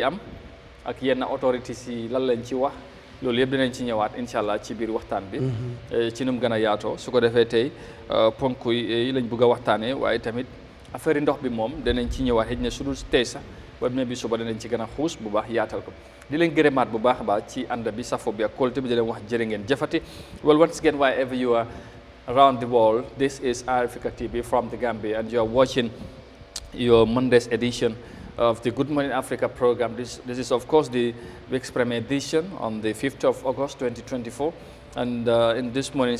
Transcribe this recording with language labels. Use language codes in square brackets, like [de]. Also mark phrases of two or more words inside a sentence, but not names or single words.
[wo] am ak yenn autorités yi lan lañ ci wax loolu yëpp dinañ ci ñëwaat [ar] إن شاء الله [wo] ci biir waxtaan bi ci nu mu gën a yaatoo su ko defee tey ponk yi lañ bëgg a waxtaanee waaye tamit affaire yi ndox bi moom danañ ci ñëwaat xëy na su dul tey sax ba ne bi suba danañ ci gën a xuus bu baax yaatal ko di leen gërëmaat bu baax a baax ci ànd bi safo bi ak kóolute bi di leen wax jërë ngeen jëfati [en] well once again wherever you are around the world this is Eyeafrica TV from the Gambia and you are watching your Monday's edition of the Good Morning Africa program. This is of course the week's premiere edition on the 5th of August 2024 and in this morning's